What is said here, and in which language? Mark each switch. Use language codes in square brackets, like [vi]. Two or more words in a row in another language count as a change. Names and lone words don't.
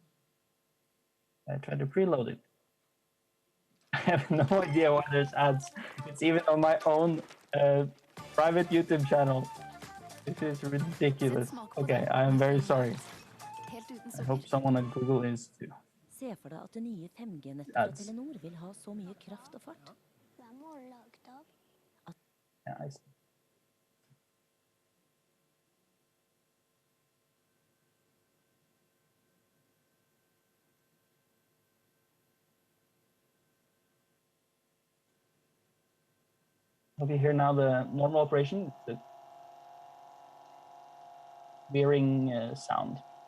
[en] I tried to preload it. I have no idea why there's ads. It's even on my own private YouTube channel. It is ridiculous. Okay, I am very sorry. I hope someone at Google is too. [no] Se for deg at det nye 5G-nettet fra [en] Ads. [no] Telenor vil ha så mye kraft og fart. [en] Yeah, I see. Hope you hear now the normal operation, the veering sound.